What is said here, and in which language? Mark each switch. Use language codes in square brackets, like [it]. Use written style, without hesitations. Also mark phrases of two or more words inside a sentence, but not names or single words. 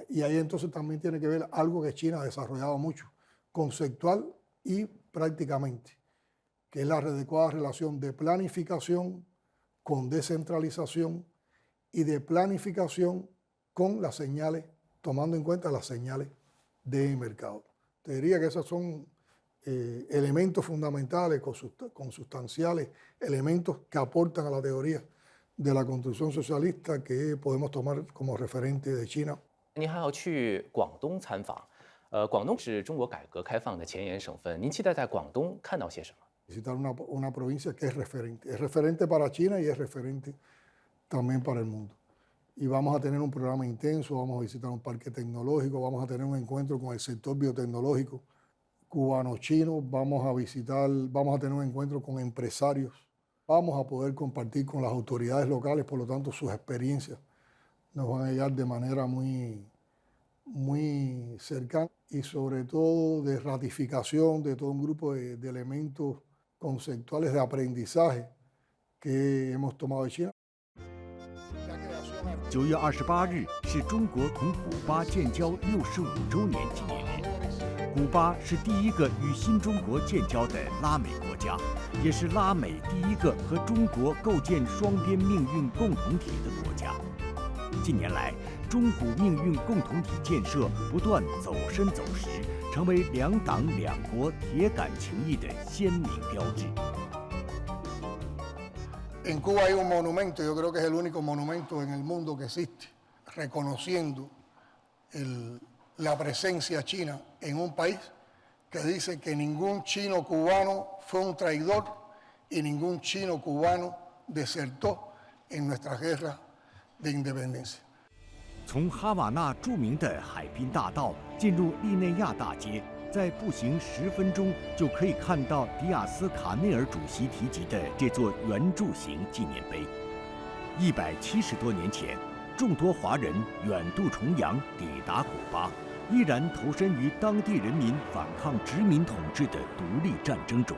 [es] Y ahí entonces también tiene que ver algo que China ha desarrollado mucho, conceptual y prácticamente, que es la adecuada relación de planificación con descentralización y de planificación con las señales, tomando en cuenta las señales de mercado. Te diría que esos son elementos fundamentales, consustanciales, elementos que aportan a la teoría de la construcción socialista que podemos tomar como referente de China. [zh] 您还要去广东参访，广东是中国改革开放的前沿省份，您期待在广东看到些什么？ [es] Visitar una provincia que es referente para China y es referente también para el mundo. Y vamos a tener un programa intenso, vamos a visitar un parque tecnológico, vamos a tener un encuentro con el sector biotecnológico cubano-chino, vamos a tener un encuentro con empresarios vamos a poder compartir con las autoridades locales, por lo tanto sus experiencias nos van a llegar de manera muy cercana y sobre todo de ratificación de todo un grupo de elementos conceptuales de aprendizaje que hemos tomado de China. [zh] 9 月28日是中国同古巴建交65周年纪念日。古巴是第一个与新中国建交的拉美国家，也是拉美第一个和中国构建双边命运共同体的国家。近年来，中古命运共同体建设不断走深走实，成为两党两国铁杆情谊的鲜明标志。 [es] En Cuba hay un monumento, yo creo que es el único monumento en el mundo que existe, reconociendo la presencia china en un país que dice que ningún chino cubano fue un traidor y ningún chino cubano desertó en nuestra guerra de independencia. [zh] 从哈瓦那著名的海滨大道进入利内亚大街，在步行10分钟就可以看到迪亚斯卡内尔主席提及的这座圆柱形纪念碑。170多年前，众多华人远渡重洋抵达古巴，依然投身于当地人民反抗殖民统治的独立战争中。